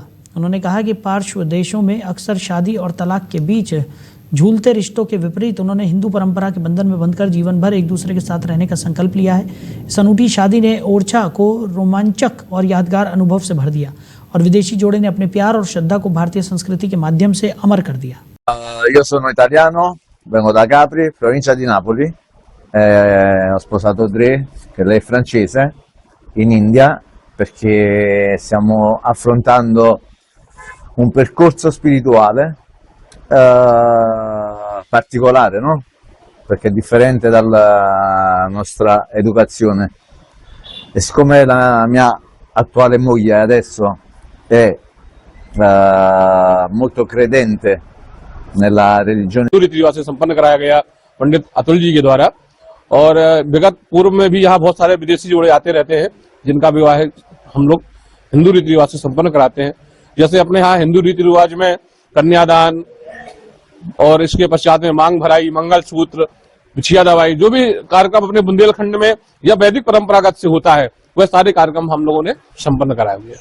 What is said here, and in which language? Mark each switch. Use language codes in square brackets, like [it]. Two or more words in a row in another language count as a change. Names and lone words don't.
[hi] उन्होंने कहा कि पार्श्व देशों में अक्सर शादी और तलाक के बीच झूलते रिश्तों के विपरीत उन्होंने हिंदू परंपरा के बंधन में बंधकर जीवन भर एक दूसरे के साथ रहने का संकल्प लिया है। इस अनूठी शादी ने ओरछा को रोमांचक और यादगार अनुभव से भर दिया और विदेशी जोड़े ने अपने प्यार और श्रद्धा को भारतीय संस्कृति के माध्यम से अमर कर दिया। [it] Io sono italiano, vengo da Capri, provincia di Napoli, Ho sposato 3, che lei è francese, in India, perché stiamo affrontando un percorso spirituale particolare, no? Perché è differente dalla nostra educazione. E siccome la mia attuale moglie adesso è molto credente nella religione, [hi] हिंदू रीति रिवाज से संपन्न कराया गया पंडित अतुल जी के द्वारा। और विगत पूर्व में भी यहाँ बहुत सारे विदेशी जोड़े आते रहते हैं जिनका विवाह हम लोग हिंदू रीति रिवाज से संपन्न कराते हैं। जैसे अपने यहाँ हिंदू रीति रिवाज में कन्यादान और इसके पश्चात में मांग भराई, मंगलसूत्र, बिछिया दवाई, जो भी कार्यक्रम अपने बुंदेलखंड में या वैदिक परंपरागत से होता है वह सारे कार्यक्रम हम लोगों ने संपन्न कराए हुए हैं।